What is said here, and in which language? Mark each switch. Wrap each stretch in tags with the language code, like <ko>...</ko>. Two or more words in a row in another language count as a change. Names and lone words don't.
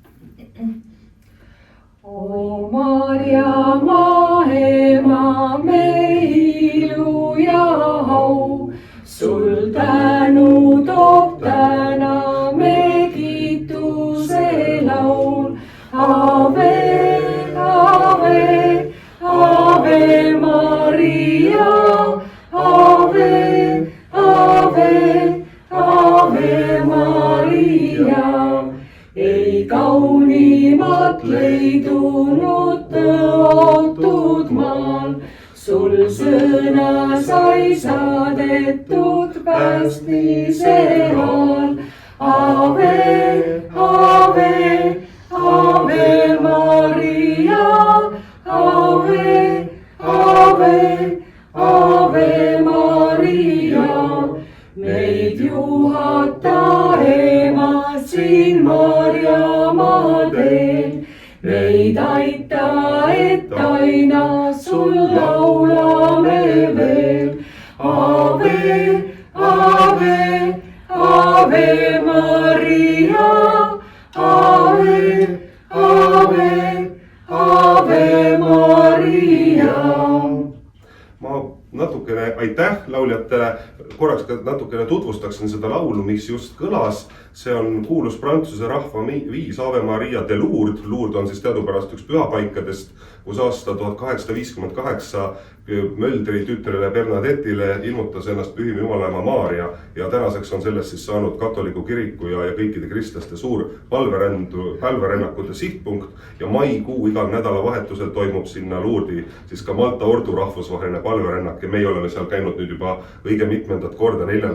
<et>O Maarja, maa ema, me ilu ja au, sul tänu toob täna me kiituse laul.</et> <la>Ave, ave, ave Maria, ave, ave, ave Maria.</la> <et>Ei kaunimat leidunud tõotud maal, sul sõna sai saadetud päästmise all.</et> <la>Ave, ave, ave Maria, ave, ave, ave Maria.</la> <et>Meid juhata ema siin Maarjamaa teel, meid aita, et aina sul laulame veel.</et> <la>Ave, ave, ave Maria, ave, ave, ave Maria.</la> <et>Ma natukene aitäh lauljatele, korraks natukene tutvustaksin seda laulu, mis just kõlas. See on kuulus Prantsuse rahva viis Ave Maria de Lourdes. Lourdes on siis teadupärast üks pühapaikadest, kus aasta 1858 Möldri tütrele Bernadettile ilmutas ennast pühim Jumalaema Maaria, ja tänaseks on sellest siis saanud katoliku kiriku ja kõikide kristlaste suur palverännakute sihtpunkt, ja maikuu igal nädalavahetusel toimub sinna Lourdi siis ka Malta Ordu rahvusvaheline palverännak, ja meie oleme seal käinud nüüd juba õige mitmendat korda, 4.</et>